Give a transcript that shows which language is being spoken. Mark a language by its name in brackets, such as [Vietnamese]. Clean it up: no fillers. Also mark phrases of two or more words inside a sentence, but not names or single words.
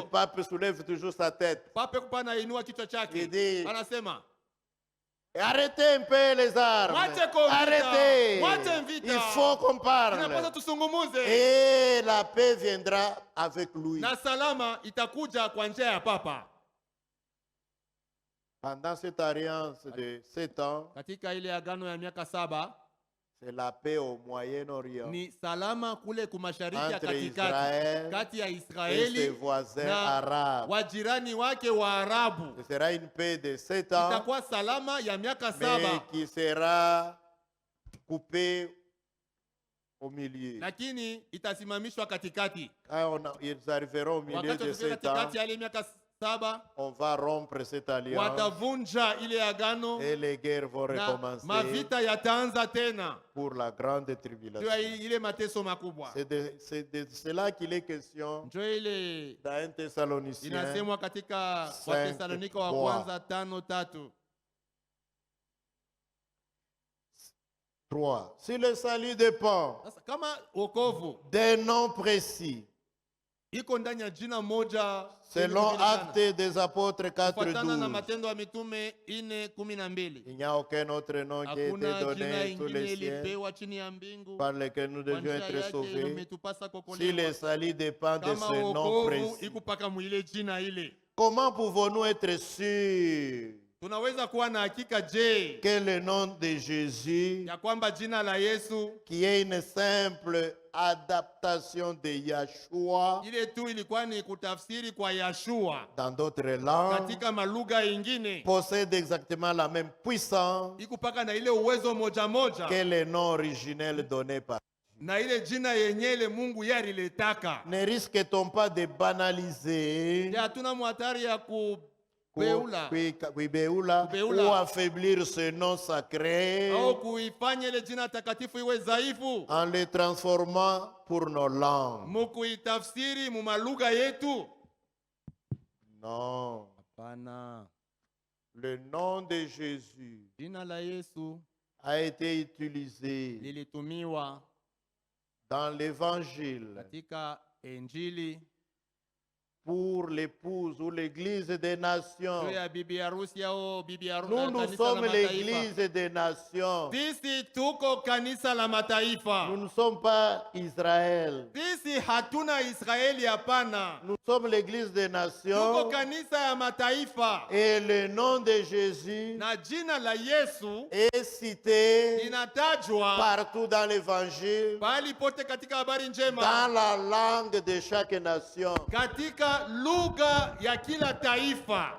[French] pape soulève toujours sa tête. [Swahili] pape kupana inua kichwa [French] Il [Swahili] chake, [French] dit, [Swahili] anasema [French] arrêtez un peu les armes. [Swahili] Mwache kwa vita. [French] Arrêtez. [Swahili] Mwache vita. [French] Il faut qu'on [Swahili] inapaswa [French] parle. [Swahili] tusungumuze, [French] Et la paix viendra avec lui. [Swahili] na salama itakuja kwa njia ya papa. [French] Pendant cette alliance de 7 ans, [Swahili] Katika ile agano ya miaka 7 [French] c'est la paix au Moyen-Orient [Swahili] ni salama kule kumashariki ya [French] entre [Swahili] katikati, [French] Israël [Swahili] kati ya [French] et ses [Swahili] Israeli [French] voisins [Swahili] na [French] arabes. [Swahili] wajirani wake wa Arabu. [French] Ce sera une paix de 7 ans, [Swahili] Itakuwa salama ya miaka [French] mais [Swahili] 7, [French] qui sera coupée au milieu. [Swahili] lakini itasimamishwa katikati. [French] Quand ils arriveront au milieu [Swahili] Wakati [French] de [Swahili] watafika [French] 7 ans, [Swahili] katikati ya ile miaka 7, [French] on va rompre cette alliance [Swahili] watavunja ile agano [French] et les guerres vont [Swahili] na [French] recommencer [Swahili] mavita yataanza tena, [French] pour la grande [Swahili] ndio [French] tribulation. [Swahili] ile mateso makubwa. [French] C'est de cela qu'il est question [Swahili] Ndio ile [French] dans 1 Thessaloniciens. [Swahili] inasemwa katika [French] 5:3. [Swahili] Wathesalonika wa kwanza 5:3. 3. [French] Si le salut dépend [Swahili] Sasa kama wokovu [French] d'un nom précis, [Swahili] iko ndani ya jina moja [French] selon [Swahili] lililojulikana, [French] Actes des Apôtres [Swahili] kufuatana na [French] 4:12, [Swahili] Matendo ya Mitume 4:12, [French] il n'y a aucun autre nom qui a été [Swahili] hakuna jina [French] donné sous [Swahili] ingine [French] les cieux [Swahili] ilipewa chini ya mbingu [French] par lequel nous [Swahili] kwa [French] devions [Swahili] njia [French] être [Swahili] yake [French] sauvés. [Swahili] imetupasa [French] Si [Swahili] kuokolewa. [French] le salut dépend de [Swahili] Kama [French] ce nom [Swahili] wokovu [French] précis, [Swahili] iko paka mwile jina ile, [French] comment pouvons-nous être sûrs [Swahili] tunaweza kuwa na hakika je [French] que le nom de Jésus, [Swahili] ya kwamba jina la Yesu [French] qui est une simple adaptation de Yahshua [Swahili] ile tu ilikuwa ni kutafsiri kwa Yashua [French] dans d'autres langues, [Swahili] katika malugha ingine, [French] possède exactement la même puissance [Swahili] iko paka na ile uwezo moja moja [French] que le nom originel donné par [Swahili] na ile jina yenye ile Mungu yaliletaka. [French] Ne risque-t-on pas de banaliser [Swahili] Hatuna hatari ya kubeula [French] kuibeula ou affaiblir ce nom sacré [Swahili] au kuifanya ile jina takatifu iwe dhaifu [French] en le transformant pour nos langues? [Swahili] mukuitafsiri mu malugha yetu? [French] Non. [Swahili] Hapana. [French] Le nom de Jésus [Swahili] Jina la Yesu [French] a été utilisé [Swahili] lilitumiwa [French] dans l'évangile [Swahili] katika Injili [French] pour l'épouse ou l'église des nations. [Swahili] juu ya bibi harusi au bibi harusi. [French] Nous sommes l'église des nations. [Swahili] Sisi tuko kanisa la mataifa. [French] Nous ne sommes pas Israël. [Swahili] Sisi hatuna Israeli, hapana. [French] Nous sommes l'église des [Swahili] Tuko [French] nations. [Swahili] kanisa ya mataifa. [French] Et le nom de Jésus [Swahili] Na jina la Yesu [French] est cité [Swahili] linatajwa [French] partout dans l'évangile, [Swahili] bali pote katika habari njema, [French] dans la langue de chaque nation. [Swahili] katika lugha ya kila taifa.